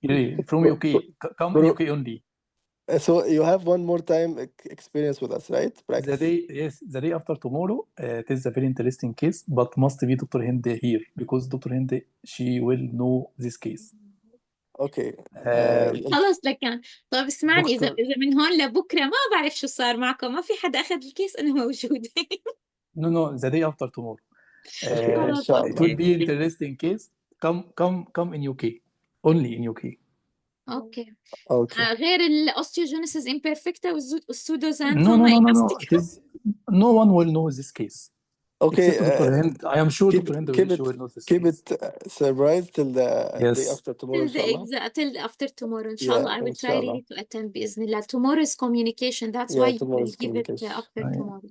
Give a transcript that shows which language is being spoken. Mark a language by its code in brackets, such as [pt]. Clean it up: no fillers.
[en] Really, from UK, come in UK only. So you have one more time experience with us, right? Practice. The day after tomorrow, it is a very interesting case, but must be Dr. Hinde here because Dr. Hinde, she will know this case. Okay. [ar] خلاص لكان طب اسمعني دكتور. إذا من هون لبكرة ما بعرف شو صار معكم، ما في حدا أخذ الكيس أنا موجودة. [en] No, the day after tomorrow. [ar] inshallah. [en] It will be interesting case. Come in UK. Only in UK. Okay. Okay. [ar] غير الأوستيوجينيسيس imperfecta والسودوزانثوما [en] No. It is, no one will know this case. Okay. Except Dr. Hind. I am sure Dr. Hind keep will know this keep case. it surprise till the Yes. day after tomorrow, inshallah. till after tomorrow inshallah. I will try really to attend [ar] بإذن الله. [en] Tomorrow is communication, that's why you will give it after tomorrow.